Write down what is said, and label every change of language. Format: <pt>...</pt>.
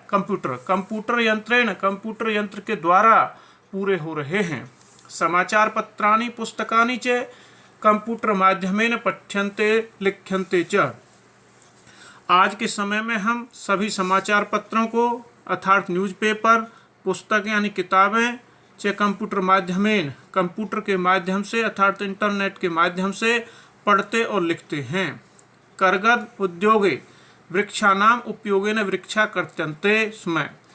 <hi>Computer,</hi> <sa>computer यंत्रेण,</sa> <hi>computer यंत्र के द्वारा पूरे हो रहे हैं।</hi> <sa>समाचार पत्राणि पुस्तकानि च कंप्यूटर माध्यमेन पठ्यन्ते लिख्यन्ते च।</sa> <hi>आज के समय में हम सभी समाचार पत्रों को अर्थात न्यूज़पेपर, पुस्तक यानी किताबें</hi> <sa>च कंप्यूटर माध्यमेन,</sa> <hi>कंप्यूटर के माध्यम से अर्थात इंटरनेट के माध्यम से पढ़ते और लिखते हैं।</hi> <sa>करगद उद्योगे वृक्षानाम उपयोगेन वृक्षा कर्त्यन्ते स्म।</sa>